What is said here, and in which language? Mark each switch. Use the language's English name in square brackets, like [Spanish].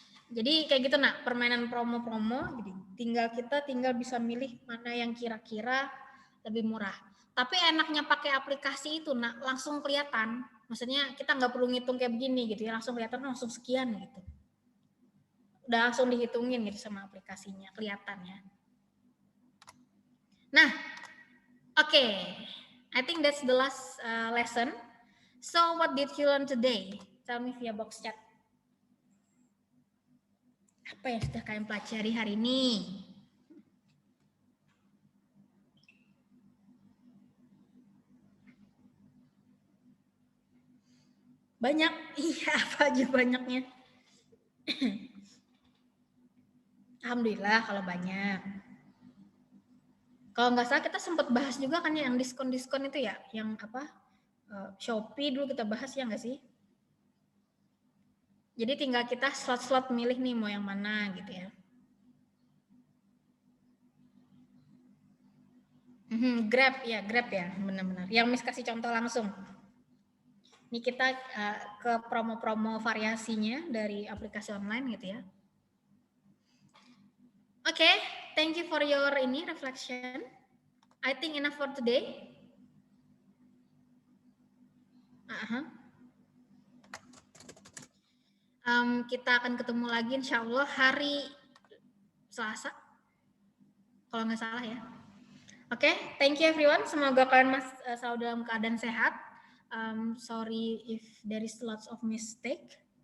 [Indonesian] Jadi kayak gitu, nak, permainan promo-promo. Jadi kita tinggal bisa milih mana yang kira-kira lebih murah. Tapi enaknya pakai aplikasi itu, nak, langsung kelihatan. Maksudnya kita nggak perlu ngitung kayak begini gitu ya, langsung kelihatan langsung sekian gitu. Udah langsung dihitungin gitu sama aplikasinya, kelihatan ya. Nah, oke. [English] I think that's the last lesson. So what did you learn today? Tell me via box chat. [Indonesian] Apa yang sudah kalian pelajari hari ini? Banyak? Iya, apa aja banyaknya? Alhamdulillah kalau banyak. Kalau nggak salah kita sempat bahas juga kan yang diskon-diskon itu ya, yang apa? Shopee dulu kita bahas ya nggak sih? Jadi tinggal kita slot-slot milih nih mau yang mana gitu ya. Grab ya, benar-benar. Yang Miss kasih contoh langsung. Ini kita ke promo-promo variasinya dari aplikasi online gitu ya. [English] Oke, thank you for your reflection. I think enough for today. [Indonesian] Kita akan ketemu lagi insya Allah hari Selasa, kalau nggak salah ya. Oke, [English] thank you everyone. [Indonesian] Semoga kalian selalu dalam keadaan sehat. [English] Sorry if there is lots of mistake.